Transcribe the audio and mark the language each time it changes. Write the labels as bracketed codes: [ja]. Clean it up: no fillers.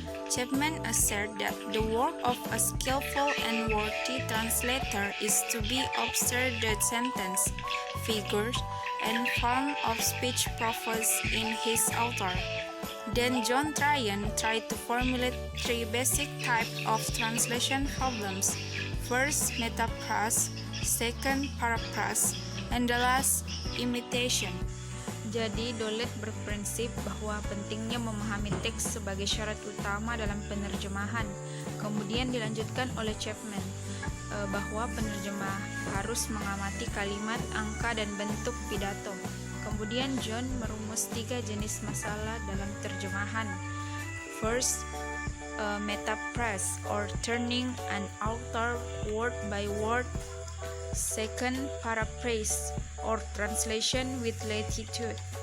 [en] Chapman asserted that the work of a skillful and worthy translator is to be observe the sentence, figures, and form of speech proposed in his author. Then John Tryon tried to formulate 3 basic types of translation problems. First, metaphrase, second, paraphrase, and the last, imitation. [id] Jadi, Dolet berprinsip bahwa pentingnya memahami teks sebagai syarat utama dalam penerjemahan. Kemudian dilanjutkan oleh Chapman bahwa penerjemah harus mengamati kalimat, angka, dan bentuk pidato. Kemudian John merumus 3 jenis masalah dalam terjemahan. [en] First, metaphrase or turning an author word by word. Second, paraphrase or translation with latitude.